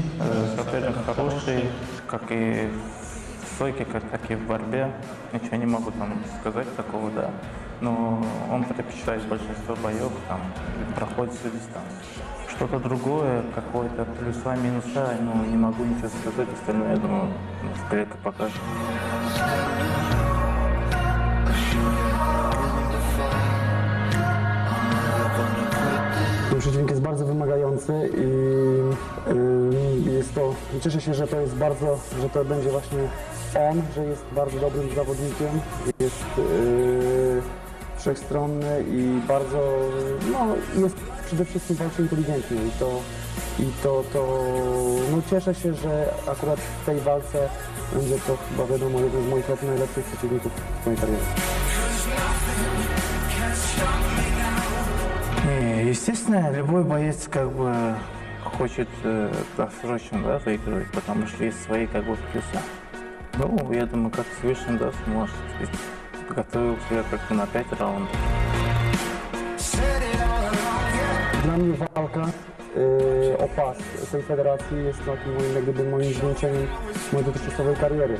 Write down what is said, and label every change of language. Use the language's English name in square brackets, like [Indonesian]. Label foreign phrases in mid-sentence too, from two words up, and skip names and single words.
[Russian] Соперник хороший, как и в стойке, как и в борьбе. Ничего не могу там сказать такого, да. Но он предпочитает большинство боев, там, проходит всю дистанцию. Что-то другое, какое-то плюса, минуса, ну, не могу ничего сказать. Остальное, я думаю, скорее покажет. [Polish] Przeciwnik jest bardzo wymagający i jest to, cieszę się, że to jest bardzo, że to będzie właśnie on, że jest bardzo dobrym zawodnikiem, jest wszechstronny i bardzo, no jest przede wszystkim walczy inteligentnie no cieszę się, że akurat w tej walce będzie to chyba wiadomo jeden z moich najlepszych przeciwników w mojej karierze. [Russian] Естественно, любой боец как бы хочет досрочно, да, выигрывать, потому что есть свои как бы плюсы. Ну, я думаю, как Свишин, да, сможет. Подготовил себя как-то на 5 раундов. [Polish] Dla mnie walka o pas tej federacji jest takim moim, jak gdyby moim zwieńczeniem mojej dotychczasowej kariery.